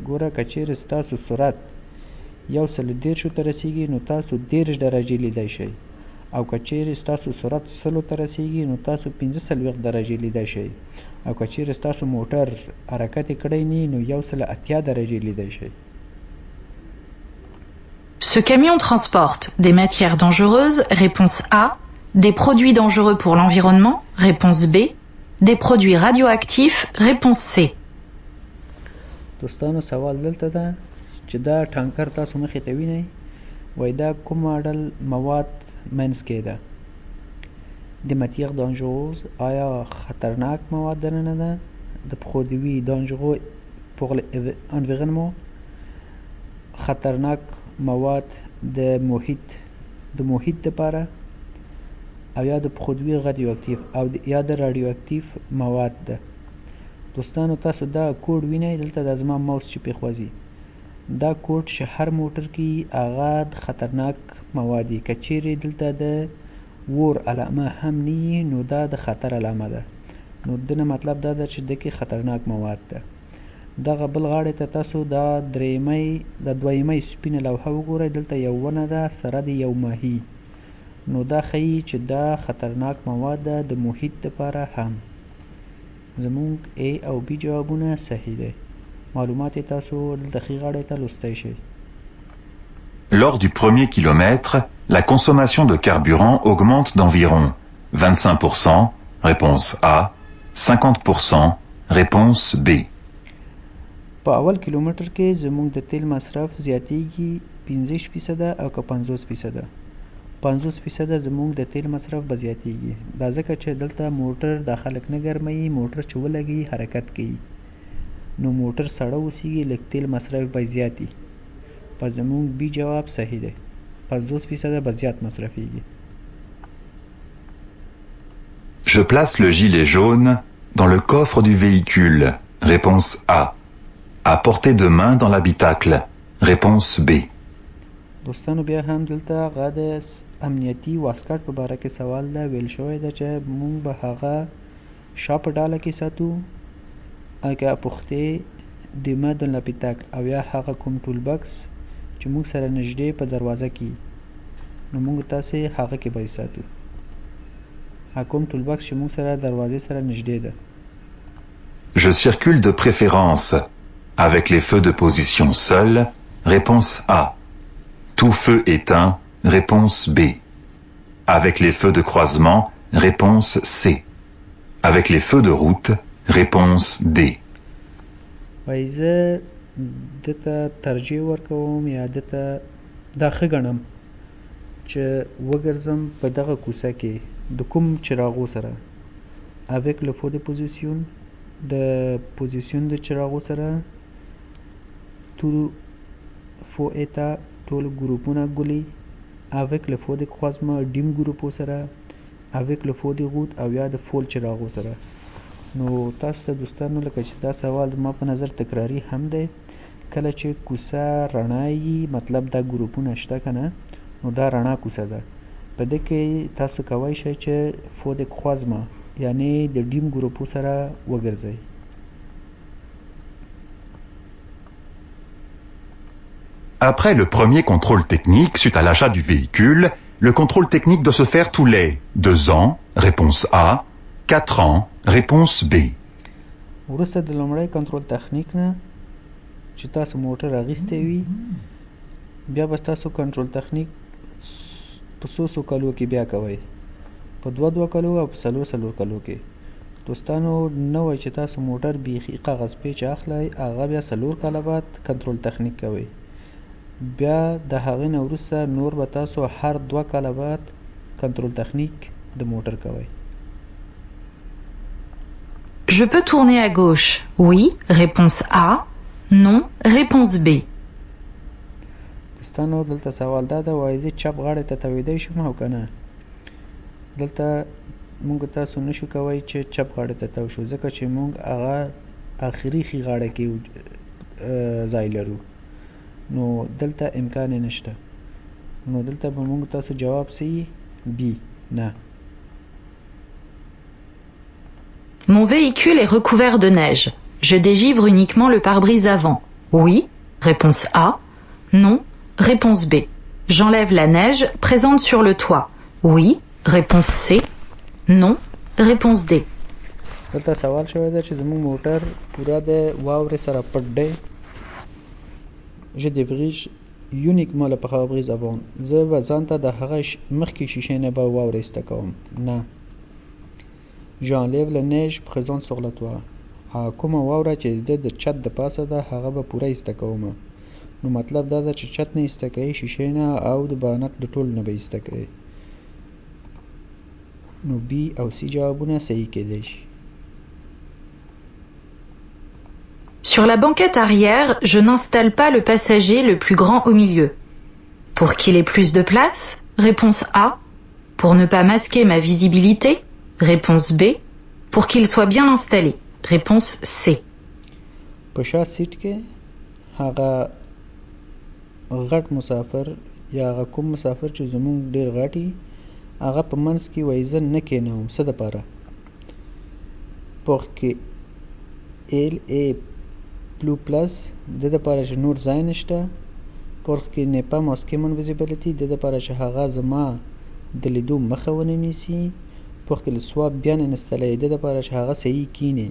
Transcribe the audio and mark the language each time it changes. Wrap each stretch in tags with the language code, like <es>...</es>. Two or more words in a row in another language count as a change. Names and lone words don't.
<ps>ګوره، که چیرې ستاسو سرعت 130 ته رسیږي نو تاسو 30 درجې لیدی شئ، او که چیرې ستاسو سرعت 100 ته رسیږي نو تاسو 45 درجې لیدی شئ، او که چیرې ستاسو موټر حرکت یې کړی نه نو 180 درجې لیدی شئ.</ps> <fr>Ce camion transporte des matières dangereuses, réponse A, des produits dangereux pour l'environnement, réponse B, des produits radioactifs, réponse C.</fr> <ps>دوستانو سوال دلته ده چې دا ټانکر تاسو مخې ته وینئ، وایي دا کوم ماډل مواد منځ کې ده.</ps> <fr>د matières dangereuses،</fr> <ps>آیا خطرناک مواد دننه ده؟</ps> <fr>د produits dangereux pour l'environnement،</fr> <ps>خطرناک مواد د محیط دپاره، او یا د</ps> <fr>produits radioactifs</fr> <ps>او یا د رادیواکتیف مواد ده. دوستانو تاسو دا کوډ وینئ، دلته دا زما ماوس چې پرېښوځي، دا کوډ چې هر موټر کې هغه د خطرناک مواد وي. که چیرې دلته د وور علامه هم نه وي نو دا د خطر علامه ده. نو دنه مطلب دا ده چې دکې خطرناک مواد ده. دغه بل غاړې ته تاسو دا دویمۍ سپینه لوحه وګورئ، دلته یو ونه ده سره د یو ماهي. نو دا ښیي چې دا خطرناک مواد ده د محیط دپاره هم. زمونږ A او B جوابونه صحیح دی. معلومات یې تاسو دلته ښي غاړې ته لوستی شئ.</ps> <fr>Lors du premier kilomètre, la consommation de carburant augmente d'environ 25%, réponse A, 50%, réponse B.</fr> <ps>په اول کیلومتر کې زمونږ د تیل مصرف زیاتیږي 15% او که 50%. 50% زمونږ د تیل مصرف به زیاتیږي. دا ځکه چې دلته موټر دا خلک نه ګرموي، موټر چې ولګي حرکت کوي، نو موټر سړه اوسیږي، لږ تیل مصرف به زیات وي. په زمونږ B جواب صحیح دی. 50% به زیات مصرفیږي.</ps> <fr>Je place le gilet jaune dans le coffre du véhicule. Réponse A. À portée de main dans l'habitacle. Réponse B.</fr> <ps>دوستانو بیا هم دلته هغه د امنیتي واسکټ په باره کې سوال ده. ویل شوی ده چې مونږ به هغه شا په ډاله کې ساتو، اگه پختې د ما د لپیتاک، او یا هغه کوم ټول بکس چې مونږ سره نږدې په دروازه کې، نو مونږ تاسې هغه کې به یې ساتو. هغه کوم ټول بکس چې مونږ سره دروازې سره نږدې ده.</ps> <fr>Je circule de préférence avec les feux de position seuls. Réponse A. Tout feu éteint. Réponse B. Avec les feux de croisement. Réponse C. Avec les feux de route. Réponse D.</fr> <ps>وایي زه دته ترجیح ورکوم یا دته دا ښه ګڼم چې وګرځم په دغه کوڅه کې د کوم چراغو سره.</ps> <fr>avec le feu de position،</fr> <ps>د پوزیشن د چراغو سره.</ps> <fr>tout feu éteint،</fr> <ps>ټول ګروپونه ګلي.</ps> <fr>avec le feu de croisement،</fr> <ps>ډیم ګروپو سره.</ps> <fr>avec le feu de route،</fr> <ps>او یا د فول چراغو سره. نو تاسو ته دوستانو لکه چې دا سوال ما په نظر تکراری هم دی. کله چې کوڅه رڼا وي مطلب دا ګروپونه شته که نه، نو دا رڼا کوڅه ده. په دې کې تاسو کولی شئ چې فو د خوازما یعنی د ډیم ګروپو سره وګرځئ. Après le premier contrôle technique suite à l'achat du véhicule, le contrôle technique doit se faire tous les 2 ans, réponse A, 4 ans, réponse B. وروسته د لومړی کنټرول تخنیک نه چې تاسو موټر اخیستی وي بیا به تاسو کنټرول تخنیک په څو کلو کې بیا کوئ په 2 کلو او په 4 کلو کې دوستانو نه وای چې تاسو موټر بیخي کاغذ پیچ اخلئ هغه بیا 4 کاله بعد کنټرول تخنیک کوئ بیا د هغې نه وروسته نور به تاسو هر 2 کاله بعد کنټرول تخنیک د موټر کوئ.</ps> <fr>Je peux tourner à gauche. Oui, réponse A. Non, réponse B.</fr> <ps>دوستانو دلته سوال دا ده وایي زه چپ غاړې ته تاویدی شم او که نه دلته مونږ تاسو نشو کوئ چې چپ غاړې ته تاو شو ځکه چې مونږ هغه آخري ښي غاړه کې ځای لرو نو دلته امکان یې نشته نو دلته به مونږ تاسو جواب سی بی نه.</ps> <fr>Mon véhicule est recouvert de neige. Je dégivre uniquement le pare-brise avant. Oui, réponse A. Non, réponse B. J'enlève la neige présente sur le toit. Oui, réponse C. Non, réponse D.</fr> <ps>دلته سوال شوی ده چې زموږ موټر پوره د واورې سره پټ دی.</ps> <fr>Je dégage uniquement le pare-brise avant.</fr> <ps>زه به ځان ته د هغه مخکې شیشې نه به واورې ایسته کوم. نه.</ps> <fr>J'enlève la neige présente sur le toit.</fr> <ps>کومه واوره چې د چت د پاسه ده هغه به پوره ایسته کوم. نو مطلب دا ده چې چت نه ایسته کوي شیشې نه او د بانټ د ټول نه به ایسته کوي. نو بی او سی جوابونه صحیح کېدای شي.</ps> <fr>Sur la banquette arrière, je n'installe pas le passager le plus grand au milieu. Pour qu'il ait plus de place, réponse A. Pour ne pas masquer ma visibilité, réponse B. Pour qu'il soit bien installé, réponse C.</fr> <ps>په شا سیټ کې هغه غټ مسافر یا هغه کوم مسافر چې زمونږ ډیر غټي هغه په منځ کې وایي زه نه کېنوم څه دپاره</ps> <fr>pour que il ait plus place</fr> <ps>د دپاره چې نور ځای نشته</ps> <fr>pour que n'est pas masqué mon visibility</fr> <ps>د دپاره چې هغه زما د لیدو مخه ونه نیسي</ps> <fr>pour qu'il soit bien installé</fr> <ps>د دپاره چې هغه صحیح کینی.</ps>